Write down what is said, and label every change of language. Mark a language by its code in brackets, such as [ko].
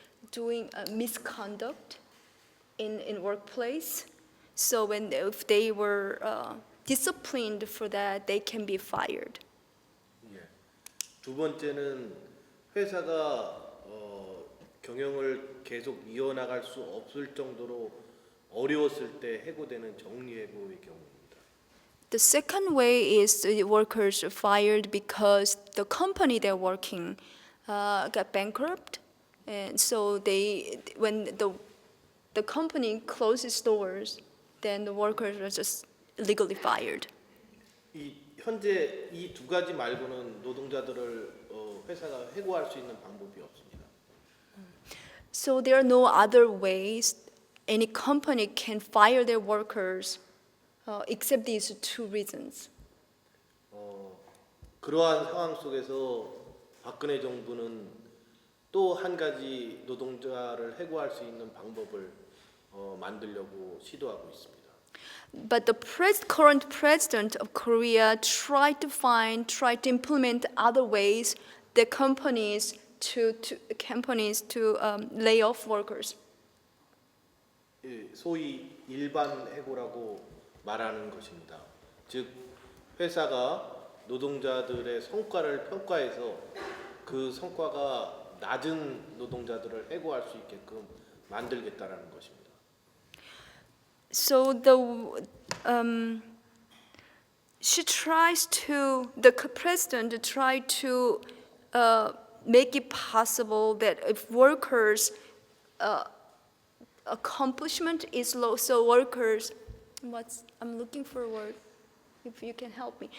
[en] Doing misconduct in workplace. So if they were disciplined for that, they can be fired. [ko] 예. 두 번째는 회사가 경영을 계속 이어나갈 수 없을 정도로 어려웠을 때 해고되는 정리해고의 경우입니다. [en] The second way is the workers are fired because the company they're working got bankrupt. And so when the company closes doors, then the workers are just legally fired. [ko] 현재 이 두 가지 말고는 노동자들을 회사가 해고할 수 있는 방법이 없습니다. [en] So there are no other ways any company can fire their workers except these two reasons. [ko] 그러한 상황 속에서 박근혜 정부는 또 한 가지 노동자를 해고할 수 있는 방법을 만들려고 시도하고 있습니다. [en] But the current president of Korea tried to implement other ways that companies to lay off workers. [ko] 소위 일반 해고라고 말하는 것입니다. 즉 회사가 노동자들의 성과를 평가해서 그 성과가 낮은 노동자들을 해고할 수 있게끔 만들겠다라는 것입니다. [en] So the president tried to make it possible that if workers' accomplishment is low, so workers, I'm looking for a word, if you can help me.